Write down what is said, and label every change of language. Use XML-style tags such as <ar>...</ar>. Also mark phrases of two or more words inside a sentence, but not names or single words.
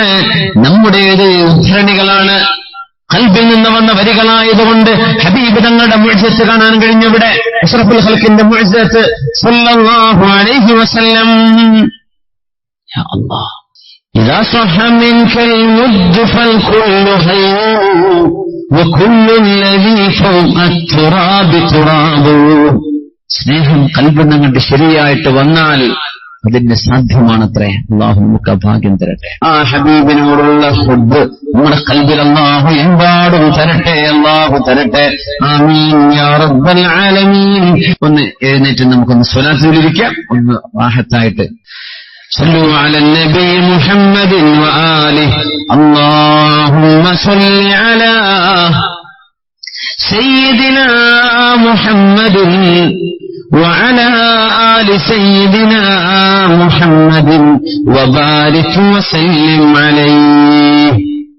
<ml>നമ്മുടേത് ഉദ്ധരണികളാണ്, ഖൽബിൽ നിന്ന് വന്ന വരികളായതുകൊണ്ട് ഹബീബ് തങ്ങളുടെ മുഅ്ജിസത്ത് കാണാൻ കഴിഞ്ഞു. ഇവിടെ അഷ്റഫുൽ ഖൽഖിന്റെ മുഅ്ജിസത്ത്</ml> <ar>صلى الله عليه وسلم. يا الله، إذا صح منكل مد فالكل حي وكل الذي فوق التراب تراب.</ar> <ml>സ്നേഹം ഖൽബിൽ നിന്ന് ശരിയായിട്ട് വന്നാൽ അതിന്റെ സാധ്യമാണത്രേ. അല്ലാഹു നമുക്ക് ഭാഗ്യം തരട്ടെ. ആ ഹബീബിനോടുള്ള ഹുബ്ബ് നമ്മുടെ ഖൽബിൽ അല്ലാഹു എമ്പാടും തരട്ടെ, അല്ലാഹു തരട്ടെ.</ml> <ar>آمين يا رب العالمين.</ar> <ml>ഒന്ന് എഴുന്നേറ്റ് നമുക്കൊന്ന് സ്വലാത്ത് ചൊല്ലിരിക്കാം, ഒന്ന് റാഹത്തായിട്ട്.</ml> <ar>صلوا على النبي محمد وآله. اللهم صل على سيدنا محمد وعلى آل سيدنا محمد وبارك وسلم عليه.</ar>